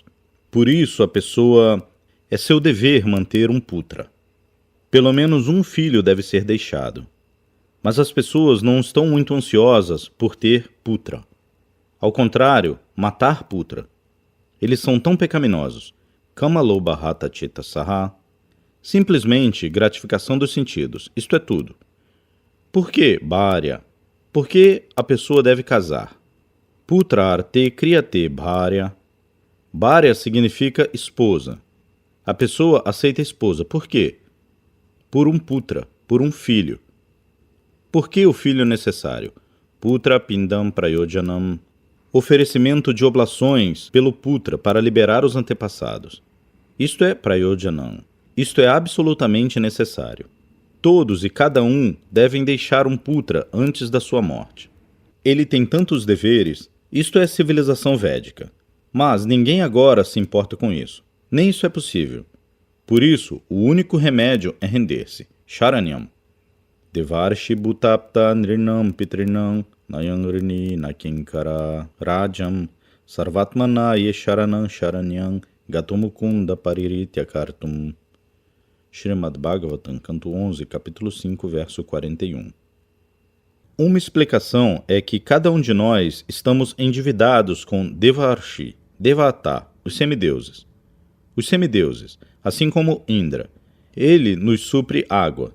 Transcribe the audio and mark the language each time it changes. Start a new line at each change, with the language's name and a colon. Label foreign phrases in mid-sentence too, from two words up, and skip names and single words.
Portuguese: Por isso é seu dever manter um putra. Pelo menos um filho deve ser deixado. Mas as pessoas não estão muito ansiosas por ter putra. Ao contrário, matar putra. Eles são tão pecaminosos.
Sanskrit: Kamalobhata chitta saha.
Portuguese: Simplesmente gratificação dos sentidos. Isto é tudo. Por que bharya? Por que a pessoa deve casar?
Sanskrit: Putra arte kriyate bharya. Bharya
Portuguese: significa esposa. A pessoa aceita esposa. Por quê? Por um putra, por um filho. Por que o filho é necessário?
Sanskrit: Putra pindam prayojanam.
Portuguese: Oferecimento de oblações pelo putra para liberar os antepassados. Isto é prayojanam. Isto é absolutamente necessário. Todos e cada um devem deixar um putra antes da sua morte. Ele tem tantos deveres. Isto é civilização védica. Mas ninguém agora se importa com isso. Nem isso é possível. Por isso, o único remédio é render-se. Sharanyam.
Sanskrit: Devarshi bhutapta nrinam pitrinam nayangrini nakinkara rajam sarvatmana yesharanam sharanyam gatomukunda pariritya kartum.
Portuguese: Srimad Bhagavatam, canto 11, capítulo 5, verso 41. Uma explicação é que cada um de nós estamos endividados com Devarshi, Devata, os semideuses. Os semideuses, assim como Indra, ele nos supre água.